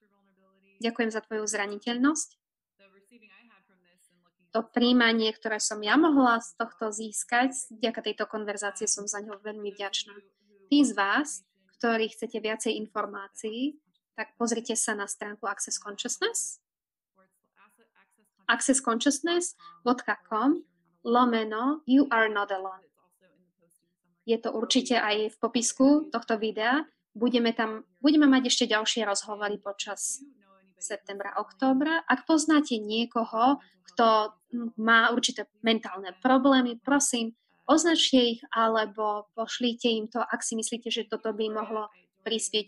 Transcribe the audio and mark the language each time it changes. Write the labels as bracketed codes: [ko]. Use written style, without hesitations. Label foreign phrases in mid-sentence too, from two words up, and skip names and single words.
[sk] Ďakujem za tvoju zraniteľnosť. To príjmanie, ktoré som ja mohla z tohto získať, vďaka tejto konverzácie som za ňo veľmi vďačná. Tí z vás, ktorí chcete viacej informácií, tak pozrite sa na stránku Access Consciousness. [en] accessconsciousness.com /You are not alone. [sk] Je to určite aj v popisku tohto videa. Budeme mať ešte ďalšie rozhovory počas septembra, októbra. Ak poznáte niekoho, kto má určité mentálne problémy, prosím, označte ich alebo pošlite im to, ak si myslíte, že toto by mohlo prispieť.